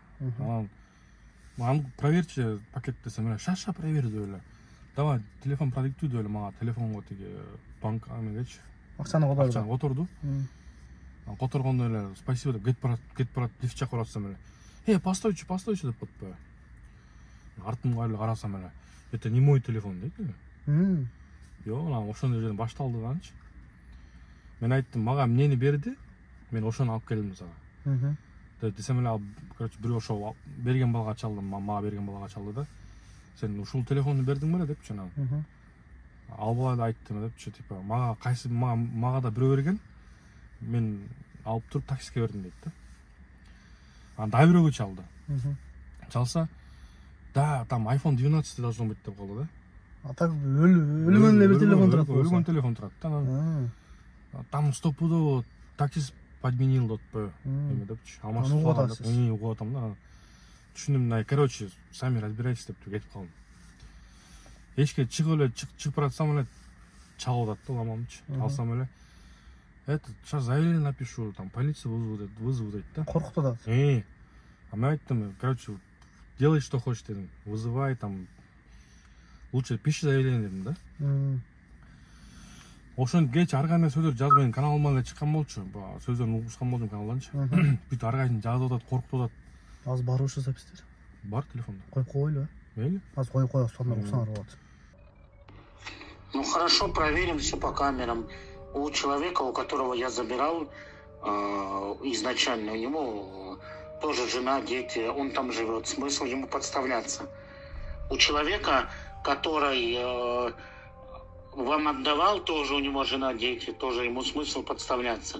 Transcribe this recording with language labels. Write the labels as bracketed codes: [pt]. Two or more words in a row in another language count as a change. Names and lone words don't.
[ky] Анан [ru] проверьте пакет [ky] десем, шаша провери деп эле. [ru] Давай телефон продиктуй [ky] деп эле мага телефонго тиги банк эмегечи. Акчаны кодорду. Акчаны которду. Которгондо эле спасибо деп кетип барат, лифт чакырып атсам эле. Постойчу деп атпайбы. Артымга эле карасам эле. [ru] Это не мой телефон дейт. [ky] Жок, анан ошондой жерден башталды да анчы. Мен айттым, мага эмнени берди? Мен ошону алып келдим сага. Десем эле, короче, бирөө ошо берген балага чалдым, мага берген балага чалды да. Сен ушул телефонду бердиң беле депчи анан. Ал бала да айттым депчи, типа, мага да бирөө берген. Мен алып туруп таксиге бердим дейт да. Анан да бирөөгө чалды. Чалса, да, [ru] там iPhone 12 должно быть [ky] деп калды да. А так өлгөн эле бир телефон турат. Өлгөн телефон турат да. [ru] Там стопудово таксист подменил [ky] деп атпайбы. Эме депчи. Угуп атам да. Түшүндүм, [ru] короче, сами разбирайтесь [ky] деп кетип калдым. Эшикке чыгып баратсам эле чалып атат да ламамчы. Алсам эле, [ru] это сейчас заявление напишу, там полиция вызову [ky] дейт да. Коркутуп атат. А мен айттым, [ru] короче, делай что хочешь дедим. Вызывай там. Лучше пиши заявление [ky] дедим да. Ошон кеч ар кандай сөздөр жазып менин каналыма эле чыккан болчу. Сөздөрүн угушкан болдум каналданчы. Бүт ар кайсын жазып атат, коркутуп атат. Азыр баруучу запистер. Бар телефонда. Коюп койгойлу, Мейли? Азыр коюп коебуз, сонун уксаңар болот. [ru] Ну хорошо, проверим все по камерам. У человека, у которого я забирал изначально, у него тоже жена, дети, он там живет. Смысл ему подставляться? У человека, который вам отдавал, тоже у него жена, дети, тоже ему смысл подставляться.